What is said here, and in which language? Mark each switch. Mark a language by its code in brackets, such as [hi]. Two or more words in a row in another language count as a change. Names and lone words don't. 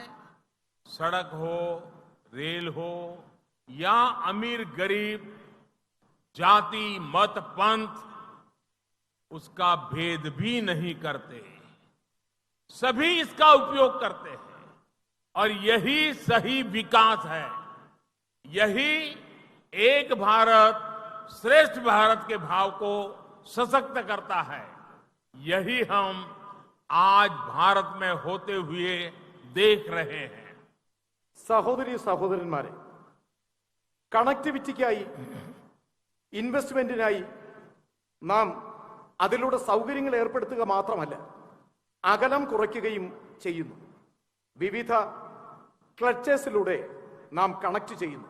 [hi] सड़क हो, रेल हो या अमीर गरीब, जाति मत पंथ, उसका भेद भी नहीं करते, सभी इसका उपयोग करते हैं और यही सही विकास है। यही एक भारत श्रेष्ठ भारत के भाव को सशक्त करता है। यही हम आज भारत में होते हुए देख रहे हैं। [ml] സഹോദരി സഹോദരന്മാരെ, കണക്ടിവിറ്റിക്കായി, ഇൻവെസ്റ്റ്മെന്റിനായി നാം അതിലൂടെ സൗകര്യങ്ങൾ ഏർപ്പെടുത്തുക മാത്രമല്ല, അകലം കുറയ്ക്കുകയും ചെയ്യുന്നു. വിവിധ ക്ലച്ചേഴ്സിലൂടെ നാം കണക്ട് ചെയ്യുന്നു.